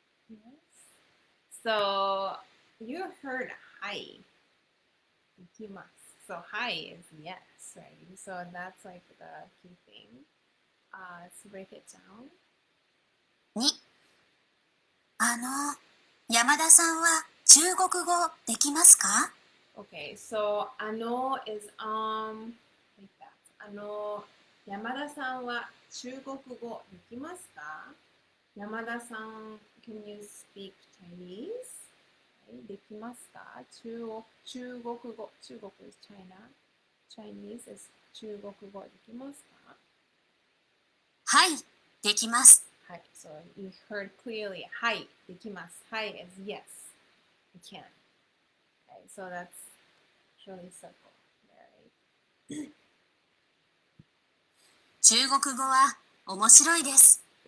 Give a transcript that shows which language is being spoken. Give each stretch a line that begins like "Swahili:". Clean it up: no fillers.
English: Okay, yes. So you heard hi, できます. So hi is yes, right? So that's like the key thing. Let's break it down.
Japanese: 2、山田さんは中国語できますか？
English: Okay, so ano is like that.
Japanese: 山田さんは中国語できますか？
English: 山田さん can you speak Chinese?
Japanese: できますか？
English: 中国語、中国 is China. Chinese is
Japanese: 中国語できますか？はい、できます。
English: はい、so you heard clearly.
Japanese: はい、できます。
English: はい is yes. You can. Okay, so that's really simple. Right?
Japanese: 中国語は面白いです。